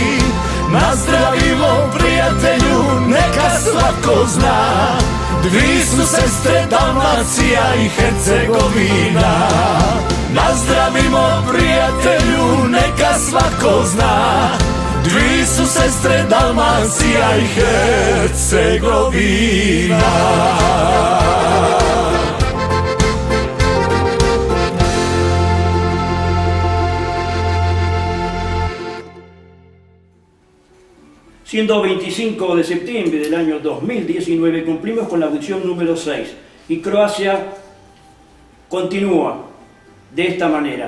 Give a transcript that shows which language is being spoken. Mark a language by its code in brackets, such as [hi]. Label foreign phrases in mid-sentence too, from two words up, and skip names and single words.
[hr] Nazdravimo prijatelju, neka svatko zna, dvi su sestre Dalmacija i Hercegovina. Nazdravimo prijatelju, neka svatko zna, dvi su sestre Dalmacija i Hercegovina. [es] Siendo 25 de septiembre del año 2019, cumplimos con la audición número 6 y Croacia continúa de esta manera.